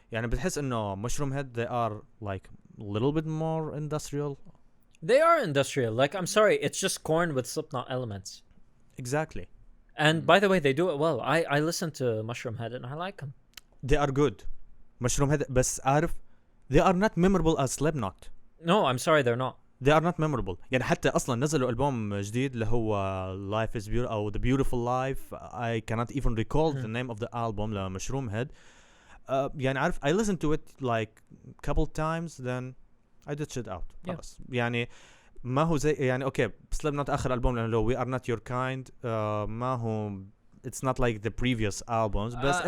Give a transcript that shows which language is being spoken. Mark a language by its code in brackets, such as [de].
[en] يعني [ar] بتحس إنه [en] Mushroom Head they are like a little bit more industrial. They are industrial. Like, I'm sorry, it's just corn with Slipknot elements. Exactly. And by the way, they do it well. I listen to Mushroom Head and I like them. They are good. Mushroom Head [ar] بس عارف [en] they are not memorable as Slipknot. No, I'm sorry, they're not. They are not memorable. [ar] يعني حتى أصلا نزلوا ألبوم جديد اللي هو Life is Beautiful أو The Beautiful Life. [en] I cannot even recall the name of the album لمشروم Head. [ar] يعني عارف [en] I listened to it like couple times then I ditched it out. Yeah. [ar] خلاص. يعني ما هو زي يعني أوكي Slipknot آخر ألبوم لأنه We Are Not Your Kind ما هو [en] it's not like the previous albums [ar] بس